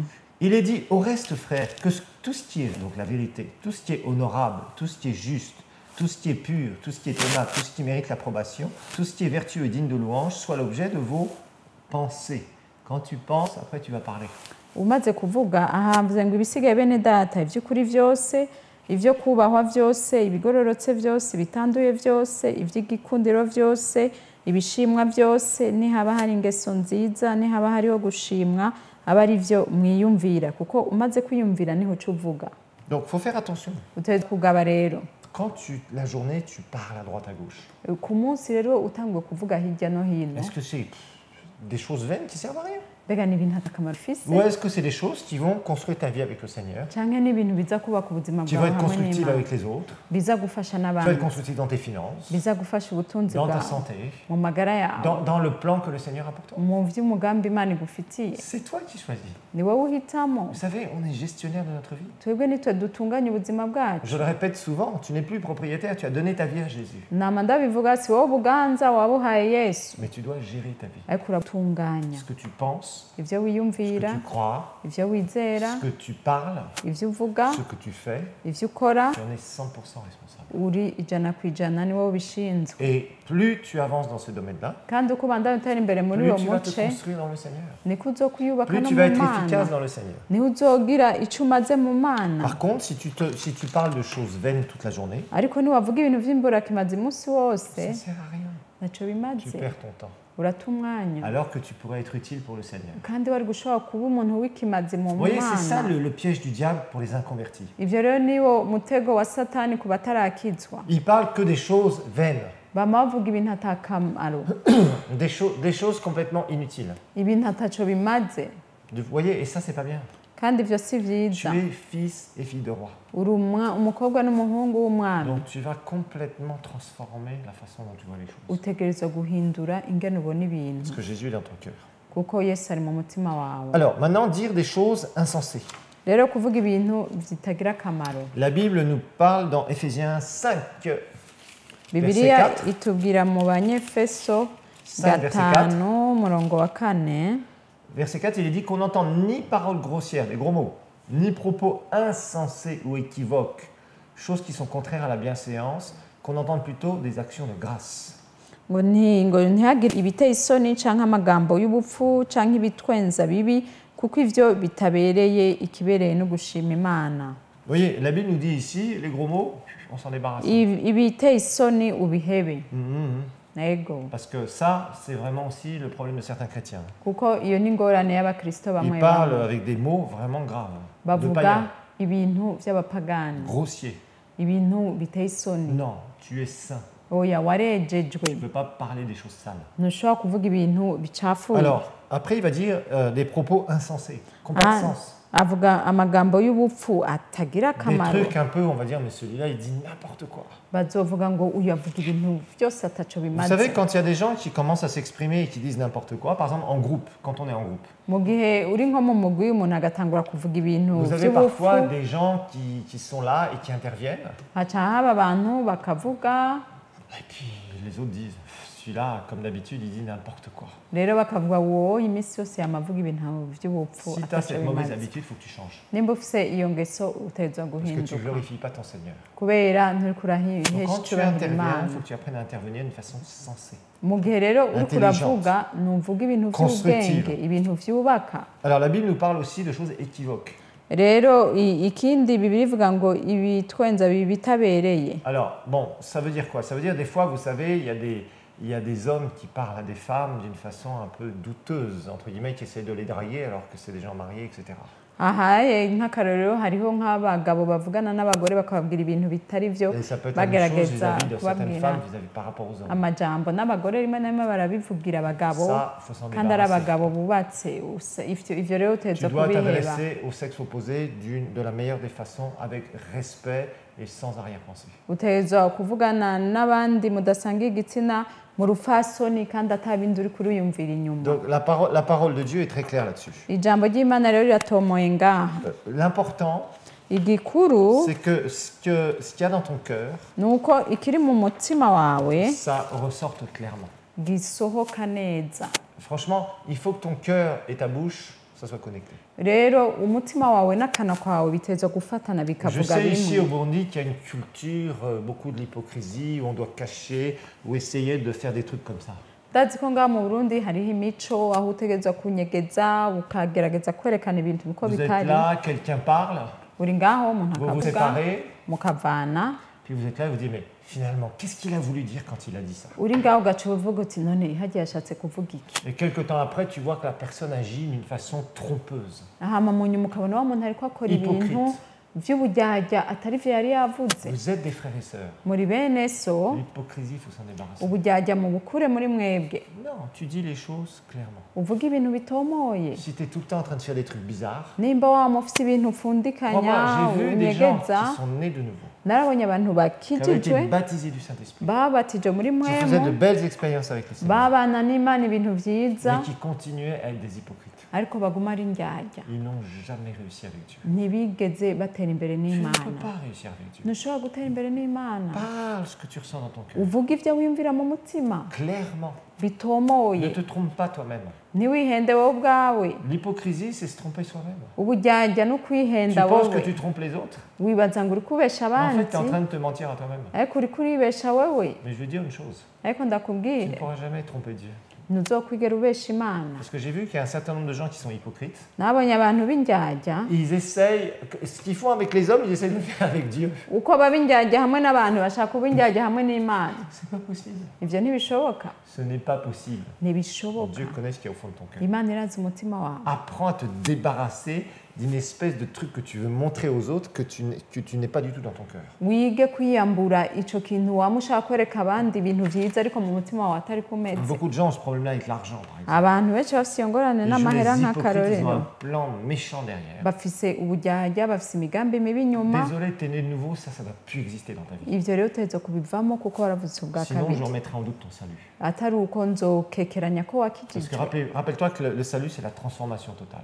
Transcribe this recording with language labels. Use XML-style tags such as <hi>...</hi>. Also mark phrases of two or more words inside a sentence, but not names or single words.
<fr>Il est dit, au reste, frères, que tout ce qui est, donc la vérité, tout ce qui est honorable, tout ce qui est juste, tout ce qui est pur, tout ce qui est aimable, tout ce qui mérite l'approbation, tout ce qui est vertueux et digne de louange, soit l'objet de vos pensées. Quand tu penses, après tu vas parler.</fr> <rn>umaze kuvuga ahavuze ngo ibisigaye bene data ivy'ukuri vyose ivyo kubahwa vyose ibigororotse vyose ibitanduye vyose ivy'igikundiro vyose ibishimwa vyose nihaba hari ingeso nziza nihaba hariho gushimwa aba ari vyo mwiyumvira kuko umaze kwiyumvira niho uca uvuga</rn> <fr>Donc il faut faire attention.</fr> <rn>utegerezwa kugaba rero</rn> <fr>Quand la journée, tu parles à droite, à gauche.</fr> <rn>ku munsi rero utanguye kuvuga hirya no hino</rn> <fr>Est-ce que c'est des choses vaines qui servent à rien?</fr> <rn>mbega ni ibintu atakamaro ufise</rn> <fr>Ou est-ce que c'est des choses qui vont construire ta vie avec le Seigneur?</fr> <rn>canke ni ibintu biza kubaka ubuzima</rn> <fr>Qui vont</fr> <rn>bwawe</rn> <fr>être</fr> <rn>hamwe</rn> <fr>constructives</fr> <rn>n'Imana</rn> <fr>avec les autres?</fr> <rn>biza gufasha</rn> <fr>Qui vont</fr> <rn>n'abandi</rn> <fr>être constructives dans tes finances,</fr> <rn>biza gufasha ubutunzi</rn> <fr>dans ta</fr> <rn>bwawe</rn> <fr>santé,</fr> <rn>mu magara yawe</rn> <fr>dans le plan que le Seigneur a pour toi.</fr> <rn>mu vy'umugambi Imana igufitiye</rn> <fr>C'est toi qui choisis.</fr> <rn>ni wowe uhitamo</rn> <fr>Vous savez, on est gestionnaire de notre vie.</fr> <rn>twebwe nitwe dutunganya ubuzima bwacu</rn> <fr>Je le répète souvent, tu n'es plus propriétaire, tu as donné ta vie à Jésus.</fr> <rn>nama ndabivuga si wowe ubuganza wabuhaye Yesu</rn> <fr>Mais tu dois gérer ta vie.</fr> <rn>ariko uratunganya</rn> <fr>Ce que tu penses,</fr> <rn>ivyo</rn> <fr>ce que</fr> <rn>wiyumvira</rn> <fr>tu crois,</fr> <rn>ivyo wizera</rn> <fr>ce que tu parles,</fr> <rn>ivyo uvuga</rn> <fr>ce que tu fais,</fr> <rn>ivyo ukora</rn> <fr>tu en es 100% responsable.</fr> <rn>uri 100% ni wowe ubishinzwe</rn> <fr>Et plus tu avances dans ce domaine-là,</fr> <rn>kandi uko ubandanya utera imbere muri</rn> <fr>plus</fr> <rn>uwo</rn> <fr>tu vas te</fr> <rn>muce</rn> <fr>construire dans le Seigneur.</fr> <rn>niko uzokwiyubaka</rn> <fr>Plus</fr> <rn>no</rn> <fr>tu</fr> <rn>mu</rn> <fr>vas être</fr> <rn>Mana</rn> <fr>efficace dans le Seigneur.</fr> <rn>niho uzogira ico umaze mu Mana</rn> <fr>Par contre, si tu parles de choses vaines toute la journée,</fr> <rn>ariko niwavuga ibintu vy'imburakimazi umunsi wose</rn> <fr>ça ne sert à rien.</fr> <rn>naco</rn> <fr>Tu</fr> <rn>bimaze</rn> <fr>perds ton temps.</fr> <rn>urata umwanya</rn> <fr>Alors que tu pourrais être utile pour le Seigneur.</fr> <rn>kandi wari gushobora kuba umuntu w'ikimazi mu</rn> <fr>Vous voyez, c'est ça</fr> <rn>Mana</rn> <fr>le piège du diable pour les inconvertis.</fr> <rn>ivyo rero niwo mutego wa satani ku batarakizwa</rn> <fr>Il parle que des choses vaines,</fr> <rn>bama bavuga ibintu atakamaro</rn> <fr>des choses complètement inutiles.</fr> <rn>ibintu ataco bimaze</rn> <fr>Vous voyez, et ça, c'est pas bien.</fr> <rn>kandi ivyo si</rn> <fr>Tu</fr> <rn>vyiza</rn> <fr>es fils et fille de roi.</fr> <rn>uri umukobwa n'umuhungu w'umwana</rn> <fr>Donc tu vas complètement transformer la façon dont tu vois les choses.</fr> <rn>utegerezwa guhindura ingene ubona ibintu</rn> <fr>Parce que Jésus est dans ton cœur.</fr> <rn>kuko Yesu ari mu mutima wawe</rn> <fr>Alors, maintenant, dire des choses insensées.</fr> <rn>rero kuvuga ibintu bitagira akamaro</rn> <fr>La Bible nous parle dans Éphésiens 5,</fr> <rn>bibiliya 4. itubwira mu banyefeso</rn> <fr>5, verset 4.</fr> <rn>5 umurongo wa 4</rn> <fr>Verset 4, il est dit qu'on n'entend ni paroles grossières, des gros mots, ni propos insensés ou équivoques, choses qui sont contraires à la bienséance, qu'on entende plutôt des actions de grâce.</fr> <rn>ngo ntihagire ibiteye isoni canke amagambo y'ubupfu canke ibitwenza bibi kuko ivyo bitabereye ikibereye no gushima Imana</rn> <fr>Vous voyez, la Bible nous dit ici, les gros mots, on s'en débarrasse.</fr> <rn>ibiteye isoni ubihebe Mhm. nego</rn> <fr>Parce que ça, c'est vraiment aussi le problème de certains chrétiens.</fr> <rn>kuko iyo ni ingorane y'abakristo bamwe</rn> <fr>Ils parlent</fr> <rn>bamwe</rn> <fr>avec des mots vraiment graves, de</fr> <rn>bavuga</rn> <fr>païens,</fr> <rn>ibintu vy'abapagani</rn> <fr>grossiers.</fr> <rn>ibintu biteye isoni</rn> <fr>Non, tu es saint.</fr> <rn>oya warejejwe</rn> <fr>Tu ne peux pas parler des choses sales.</fr> <rn>ntushobora kuvuga ibintu bicafuye</rn> <fr>Alors, après, il va dire des propos insensés, qui n'ont pas de sens.</fr> <rn>avuga amagambo y'ubupfu atagira</rn> <fr>Des</fr> <rn>akamaro</rn> <fr>trucs un peu, on va dire, mais celui-là, il dit n'importe quoi.</fr> <rn>bazovuga ngo uyu avuga ibintu byose ataco</rn> <fr>Vous</fr> <rn>bimaze</rn> <fr>savez, quand il y a des gens qui commencent à s'exprimer et qui disent n'importe quoi, par exemple en groupe, quand on est en groupe,</fr> <rn>mu gihe uri nko mu mugwi umuntu agatangura kuvuga ibintu</rn> <fr>vous avez</fr> <rn>by'ubupfu</rn> <fr>parfois des gens qui sont là et qui interviennent,</fr> <rn>haca haba abantu bakavuga</rn> <fr>et puis les autres disent celui-là, comme d'habitude, il dit n'importe quoi.</fr> <rn>rero bakavuga wowe iminsi yose yamavuga ibintu by'ubupfu</rn> <fr>Si tu as</fr> <rn>ataco</rn> <fr>cette mauvaise</fr> <rn>bimaze</rn> <fr>habitude, il faut que tu changes.</fr> <rn>nimba ufise iyo ngeso utegerezwa</rn> <fr>Parce que tu ne</fr> <rn>guhinduka</rn> <fr>glorifies pas ton Seigneur.</fr> <rn>kubera nturiko</rn> <fr>Donc,</fr> <rn>urahesha</rn> <fr>quand tu</fr> <rn>icyubahiro</rn> <fr>interviens,</fr> <rn>Imana</rn> <fr>il faut que tu apprennes à intervenir d'une façon sensée.</fr> <rn>mu gihe rero uriko</rn> <fr>Intelligente.</fr> <rn>uravuga nuvuga ibintu</rn> <fr>Constructive.</fr> <rn>by'ubwenge ibintu vyubaka</rn> <fr>Alors la Bible nous parle aussi de choses équivoques.</fr> <rn>rero ikindi bibiri ivuga ngo ibitwenza bitabereye</rn> <fr>Alors, bon, ça veut dire quoi? Ça veut dire des fois, vous savez, il y a des hommes qui parlent à des femmes d'une façon un peu douteuse, entre guillemets, qui essaient de les draguer alors que c'est des gens mariés, etc.</fr> <rn>aha nk'akarorero hariho nk'abagabo bavugana n'abagore bakababwira ibintu bitari byo</rn> <fr>Et ça peut être la même chose</fr> <rn>bagerageza</rn> <fr>vis-à-vis de certaines</fr> <rn>kubabwira</rn> <fr>femmes vis-à-vis par rapport aux hommes.</fr> <rn>amajambo n'abagore rimwe na rimwe barabivugira abagabo</rn> <fr>Ça, il faut s'en</fr> <rn>kandi ari</rn> <fr>débarrasser.</fr> <rn>abagabo bubatse ivyo rero</rn> <fr>Tu</fr> <rn>uteza</rn> <fr>dois</fr> <rn>kubiheba</rn> <fr>t'adresser au sexe opposé de la meilleure des façons, avec respect et sans arrière-pensée.</fr> <rn>uteza kuvugana n'abandi mudasanga igitsina mu rufasoni kandi atabindi uri kuriyumvira inyuma</rn> <fr>Donc la parole de Dieu est très claire là-dessus.</fr> <rn>ijambo ry'Imana rero riratomoye ngaha</rn> <fr>L'important,</fr> <rn>igikuru</rn> <fr>c'est que ce qu'il y a dans ton cœur,</fr> <rn>nuko ikiri mu mutima wawe</rn> <fr>ça ressorte clairement.</fr> <rn>gisohoka neza</rn> <fr>Franchement, il faut que ton cœur et ta bouche, ça soit connecté.</fr> <rn>rero umutima wawe n'akanwa kwawe biteza gufatana</rn> <fr>Je</fr> <rn>bikavuga</rn> <fr>sais ici au</fr> <rn>bimwe</rn> <fr>Burundi qu'il y a une culture, beaucoup de l'hypocrisie, où on doit cacher ou essayer de faire des trucs comme ça.</fr> <rn>ndazi ko ngaha mu Burundi hariho imico aho utegerezwa kunyegeza ukagerageza kwerekana ibintu uko</rn> <fr>Vous êtes</fr> <rn>bitari</rn> <fr>là, quelqu'un parle,</fr> <rn>uri ngaho umuntu</rn> <fr>vous vous</fr> <rn>akavuga</rn> <fr>séparez,</fr> <rn>mukavana</rn> <fr>puis vous êtes là et vous dites, mais finalement, qu'est-ce qu'il a voulu dire quand il a dit ça?</fr> <rn>uri ngaho ugaca uvuga uti none hagiye yashatse kuvuga iki</rn> <fr>Et quelques temps après, tu vois que la personne agit d'une façon trompeuse.</fr> <rn>hama mu nyuma ukabona wa muntu ariko akora</rn> <fr>Hypocrite.</fr> <rn>ibintu vy'uburyarya atari vyo yari yavuze</rn> <fr>Vous êtes des frères et sœurs.</fr> <rn>muri bene so</rn> <fr>L'hypocrisie, il faut s'en débarrasser.</fr> <rn>uburyarya mu bukure muri mwebwe</rn> <fr>Non, tu dis les choses clairement.</fr> <rn>uvuga ibintu bitomoye</rn> <fr>Si tu es tout le temps en train de faire des trucs bizarres,</fr> <rn>nimba wama ufise ibintu ufundikanya</rn> <fr>crois-moi, j'ai vu des gens</fr> <rn>unyegeza</rn> <fr>qui sont nés de nouveau,</fr> <rn>narabonye abantu</rn> <fr>qui avaient été</fr> <rn>bakijijwe</rn> <fr>baptisés du Saint-Esprit,</fr> <rn>babatije muri</rn> <fr>qui faisaient de</fr> <rn>mwemu</rn> <fr>belles expériences avec le Seigneur,</fr> <rn>babana n'Imana ibintu vyiza</rn> <fr>mais qui continuaient à être des hypocrites.</fr> <rn>ariko baguma ari indyarya</rn> <fr>Ils n'ont jamais réussi avec Dieu.</fr> <rn>ntibigeze batera imbere</rn> <fr>Tu ne</fr> <rn>n'Imana</rn> <fr>peux pas réussir avec Dieu.</fr> <rn>ntushobora gutera imbere n'Imana</rn> <fr>Parle ce que tu ressens dans ton cœur.</fr> <rn>uvuga ivyo wiyumvira mu mutima</rn> <fr>Clairement. Ne</fr> <rn>bitomoye</rn> <fr>te trompe pas toi-même.</fr> <rn>ntiwihende wowe ubwawe</rn> <fr>L'hypocrisie, c'est se tromper soi-même.</fr> <rn>uburyarya no</rn> <fr>Tu</fr> <rn>kwihenda</rn> <fr>penses que</fr> <rn>wowe</rn> <fr>tu trompes les autres,</fr> <rn>wibaza ngo uri kubesha</rn> <fr>mais en fait,</fr> <rn>abandi</rn> <fr>tu es en train de te mentir à toi-même.</fr> <rn>ariko uri kuribesha wewe</rn> <fr>Mais je veux dire une chose,</fr> <rn>ariko</rn> <fr>tu ne</fr> <rn>ndakubwire</rn> <fr>pourras jamais tromper Dieu.</fr> <rn>ntuzokwigera ubesha Imana</rn> <fr>Parce que j'ai vu qu'il y a un certain nombre de gens qui sont hypocrites.</fr> <rn>nabonye abantu b'indyarya</rn> <fr>Ils essayent, ce qu'ils font avec les hommes, ils essayent de le faire avec Dieu.</fr> <rn>uko baba indyarya hamwe n'abantu bashaka kuba indyarya hamwe n'Imana</rn> <fr>C'est pas possible.</fr> <rn>ivyo ntibishoboka</rn> <fr>Ce n'est pas possible.</fr> <rn>ntibishoboka</rn> <fr>Dieu connaît ce qu'il y a au fond de ton cœur.</fr> <rn>Imana irazi umutima wawe</rn> <fr>Apprends à te débarrasser d'une espèce de truc que tu veux montrer aux autres que tu n'es pas du tout dans ton cœur.</fr> <rn>wige kwiyambura ico kintu waba ushaka kwereka abandi ibintu vyiza ariko mu mutima wawe atari kumeze</rn> <fr>Beaucoup de gens ont ce problème-là avec l'argent, par exemple.</fr> <rn>abantu benshi bafise iyo ngorane</rn> <fr>Les</fr> <rn>n'amahera</rn> <fr>hypocrites, ils ont</fr> <rn>nk'akarorero</rn> <fr>un plan méchant derrière.</fr> <rn>bafise uburyarya bafise imigambi mibi inyuma</rn> <fr>Désolé, t'es né de nouveau, ça va plus exister dans ta vie.</fr> <rn>ivyo rero uteza kubivamo kuko waravutse ubwa</rn> <fr>Sinon, je</fr> <rn>kabiri</rn> <fr>remettrai en doute ton salut.</fr> <rn>atari uko nzokekeranya ko</rn> <fr>Parce que</fr> <rn>wakijijwe</rn> <fr>rappelle-toi que le salut, c'est la transformation totale.</fr>